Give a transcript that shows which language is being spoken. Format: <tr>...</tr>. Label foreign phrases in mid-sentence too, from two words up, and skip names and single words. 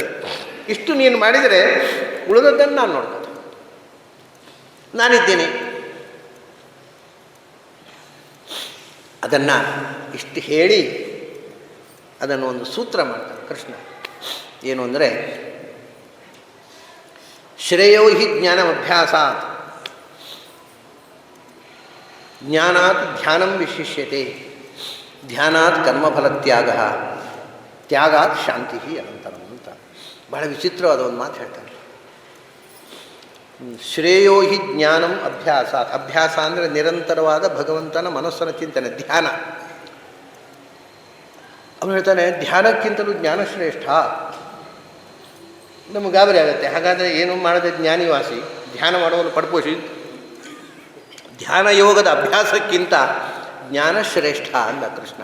<kn>ಇಷ್ಟು ನೀನು ಮಾಡಿದರೆ ಉಳಿದದ್ದನ್ನು ನಾನು ನೋಡ್ಬೋದು, ನಾನಿದ್ದೀನಿ. ಅದನ್ನು ಇಷ್ಟು ಹೇಳಿ ಅದನ್ನು ಒಂದು ಸೂತ್ರ ಮಾಡ್ತಾನೆ ಕೃಷ್ಣ. ಏನು ಅಂದರೆ,</kn> <sa>ಶ್ರೇಯೋ ಹಿ ಜ್ಞಾನಮಭ್ಯಾಸಾತ್ ಜ್ಞಾನಾತ್ ಧ್ಯಾನಂ ವಿಶಿಷ್ಯತೆ ಧ್ಯಾನಾತ್ ಕರ್ಮಫಲತ್ಯಾಗ ತ್ಯಾಗಾತ್ ಶಾಂತಿ ಅನಂತರಂ</sa> <kn>ಅಂತ ಬಹಳ ವಿಚಿತ್ರವಾದ ಒಂದು ಮಾತು ಹೇಳ್ತಾನೆ.</kn> <sa>ಶ್ರೇಯೋ ಹಿ ಜ್ಞಾನಂ ಅಭ್ಯಾಸಾತ್,</sa> <kn>ಅಭ್ಯಾಸ ಅಂದರೆ ನಿರಂತರವಾದ ಭಗವಂತನ ಮನಸ್ಸನ ಚಿಂತನೆ, ಧ್ಯಾನ. ಅವನು ಹೇಳ್ತಾನೆ ಧ್ಯಾನಕ್ಕಿಂತಲೂ ಜ್ಞಾನ ಶ್ರೇಷ್ಠ. ನಮಗೆ ಗಾಬರಿ ಆಗುತ್ತೆ, ಹಾಗಾದರೆ ಏನು ಮಾಡದೆ ಜ್ಞಾನಿವಾಸಿ, ಧ್ಯಾನ ಮಾಡುವನು ಪಡ್ಪೋಷಿ, ಧ್ಯಾನ ಯೋಗದ ಅಭ್ಯಾಸಕ್ಕಿಂತ ಜ್ಞಾನ ಶ್ರೇಷ್ಠ ಅಂದ ಕೃಷ್ಣ.</kn>